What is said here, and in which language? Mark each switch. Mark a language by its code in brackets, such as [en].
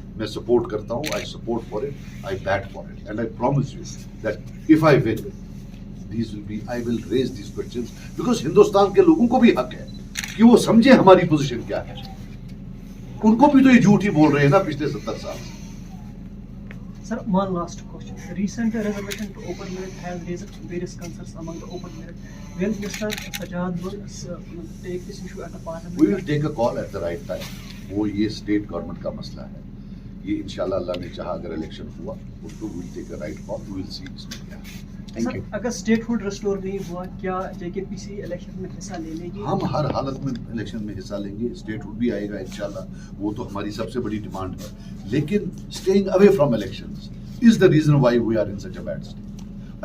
[hi] मैं सपोर्ट करता हूँ, [en] I support for it, I bat for it, and I promise you that if I win, these will be, I will raise these questions, [hi] because Hindustan के लोगों को भी हक है कि वो समझे हमारी पोजीशन क्या है. उनको भी तो ये झूठ ही बोल रहे हैं ना पिछले 70 साल से. [en] Sir, one last question. Recent resolution to open merit has raised various concerns among the open merit. Will Mr. Sajjad will take this issue at the parliament? We will take a call at the right time. [hi] वो ये state government का मसला है, ये इंशाल्लाह अल्लाह ने चाहा अगर इलेक्शन हुआ उसको [en] will take a right call, we will see [hi] इसमें क्या है। [en] Thank you. [hi] अगर स्टेटहुड रिस्टोर नहीं हुआ, क्या जेकेपीसी इलेक्शन में हिस्सा ले लेगी? हम हर हालत में इलेक्शन में हिस्सा लेंगे, स्टेटहुड भी आएगा इंशाल्लाह, वो तो हमारी सबसे बड़ी डिमांड है, लेकिन [en] Staying away from elections is the reason why we are in such a bad state.